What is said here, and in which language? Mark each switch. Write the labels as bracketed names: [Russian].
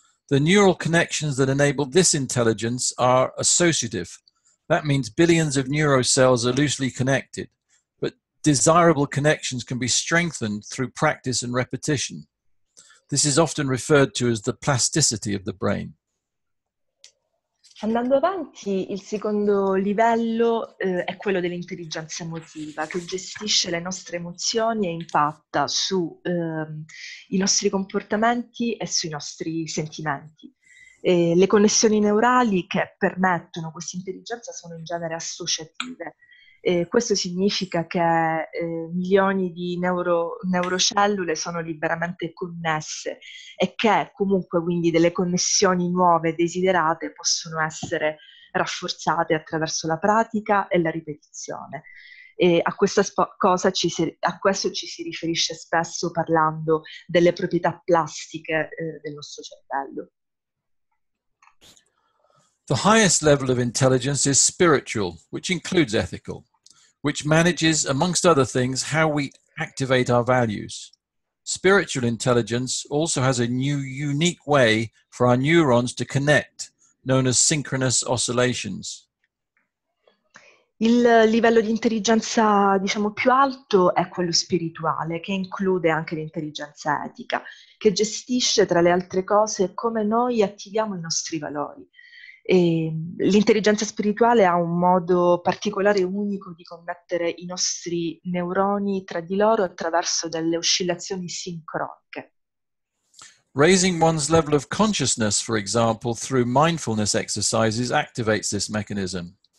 [English] The neural connections that enable this intelligence are associative. That means billions of neurocells are loosely connected, but desirable connections can be strengthened through practice and repetition. This is often referred to as the plasticity of the brain. [Italian] Andando avanti, il secondo livello è quello dell'intelligenza emotiva, che gestisce le nostre emozioni e impatta su i nostri comportamenti e sui nostri sentimenti. Le connessioni neurali che permettono questa intelligenza sono in genere associative. Questo significa che milioni di neurocellule sono liberamente connesse e che comunque quindi delle connessioni nuove e desiderate possono essere rafforzate attraverso la pratica e la ripetizione. E a questo ci si riferisce spesso parlando delle proprietà plastiche del nostro cervello. [English] The highest level of intelligence is spiritual, which includes ethical, which manages, amongst other things, how we activate our values. Spiritual intelligence also has a new, unique way for our neurons to connect, known as synchronous oscillations. [Italian] Il livello di intelligenza, diciamo, più alto è quello spirituale, che include anche l'intelligenza etica, che gestisce, tra le altre cose, come noi attiviamo i nostri valori. E l'intelligenza spirituale ha un modo particolare e unico di connettere i nostri neuroni tra di loro attraverso delle oscillazioni sincroniche. [English] Raising one's level of consciousness, for example, through mindfulness exercises activates this mechanism.